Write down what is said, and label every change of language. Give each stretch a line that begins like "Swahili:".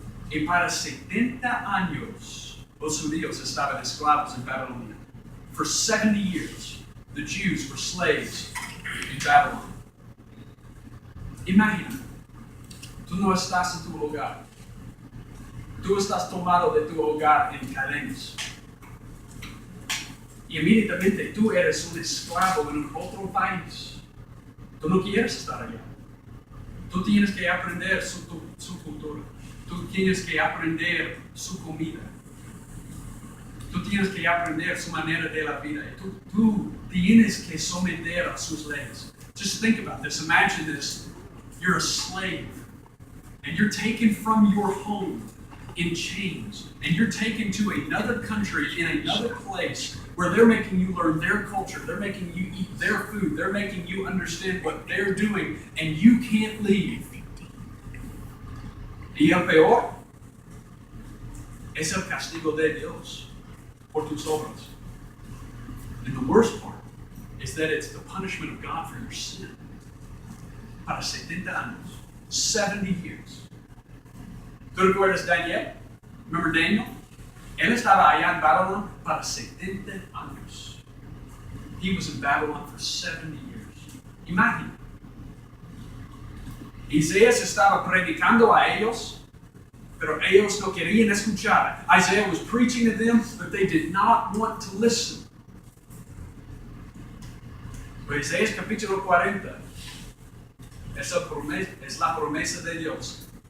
Spanish: Y para 70 años, los judíos estaban esclavos en Babilonia.
English: For 70 years, the Jews were slaves in Babylon.
Spanish: Imagina, tú no estás en tu hogar. Tú estás tomado de tu hogar en cadenas. Y inmediatamente tú eres un esclavo en un otro país. Tú no quieres estar allá. Tú tienes que aprender su cultura. Tú tienes que aprender su comida. Tú tienes que aprender su manera de la vida. Tú tienes que someter a sus leyes.
English: Just think about this. Imagine this. You're a slave. And you're taken from your home in chains. And you're taken to another country, in another place, where they're making you learn their culture. They're making you eat their food. They're making you understand what they're doing. And you can't leave.
Spanish: Y el peor es el castigo de Dios por tus obras.
English: And the worst part is that it's the punishment of God for your sin.
Spanish: Para 70 años,
English: 70 years.
Spanish: ¿Tú recuerdas Daniel?
English: Remember Daniel?
Spanish: Él estaba allá en Babylon para 70 años.
English: He was in Babylon for 70 years.
Spanish: Imagina. Isaías estaba predicando a ellos, pero ellos no querían escuchar.
English: Isaiah was preaching to them, but they did not want to listen.
Spanish: Pero Isaías capítulo 40 es la promesa de Dios.